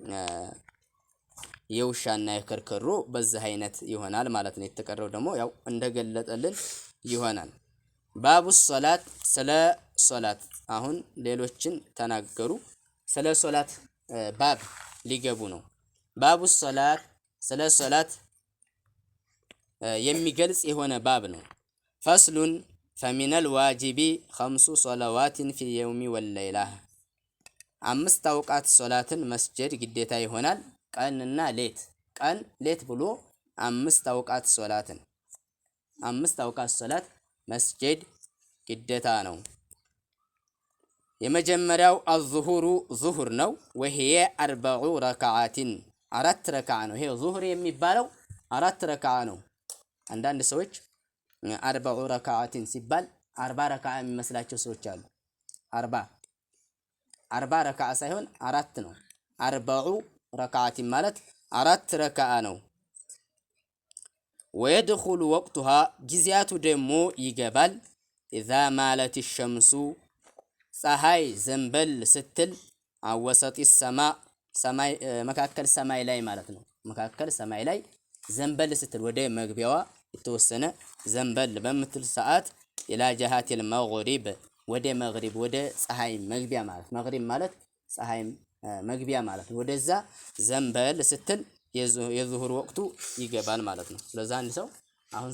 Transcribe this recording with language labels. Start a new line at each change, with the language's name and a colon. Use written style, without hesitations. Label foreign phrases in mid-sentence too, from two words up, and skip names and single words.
Amharic: የውሻና የከርከሮ በዚህ አይነት ይሆናል ማለት ነው የተቀረው ደግሞ ያው እንደገለጠልን ይሆናል
Arabic: باب الصلاة
Amharic: ስለ ሶላት አሁን ሌሎችን ተናገሩ ስለ ሶላት ባብ ሊገቡ ነው
Arabic: باب الصلاة
Amharic: ስለ ሶላት የሚገልጽ የሆነ ባብ ነው ፈስሉን
Arabic: فمن الواجب 5 صلوات في اليوم والليلة
Amharic: 5 አውቃት ሶላትን መስጀድ ግዴታ ይሆናል ቀንና ሌት ብሎ 5 አውቃት ሶላትን 5 አውቃት ሶላት መስጀድ ግዴታ ነው የመጀመሪያው
Arabic: الظهر ظهر
Amharic: ነው
Arabic: وهي 4 ركعات
Amharic: 4 ረካዓ ነው ይሄ ዙህር የሚባለው 4 ረካዓ ነው አንዳንድ ሰዎች 40 ረካዓትን ሲባል 40 ረካዓ የሚመስላቸው ሰዎች አሉ 40 ረካዓ ሳይሆን 4 ነው 40 ረካዓትን ማለት 4 ረካዓ ነው
Arabic: ويدخل وقتها
Amharic: ጊዜያቱ ደግሞ ይገባል
Arabic: اذا مالت الشمس
Amharic: ፀሐይ ዘንበል ስትል አወሰጢ ሰማይ መካከል ሰማይ ላይ ማለት ነው መካከል ሰማይ ላይ ዘንበል ስትል ወደ መግቢያዋ የተወሰነ ዘንበል በመትል ሰዓት
Arabic: إلى جهة المغرب
Amharic: ወደ መግሪብ ወደ ፀሐይ መግቢያ ማለት መግሪብ ማለት ፀሐይ መግቢያ ማለት ወደዛ ዘንበል ስትል የዙሁር ወቅቱ ይገባል ማለት ነው። ስለዚህ አንድ ሰው አሁን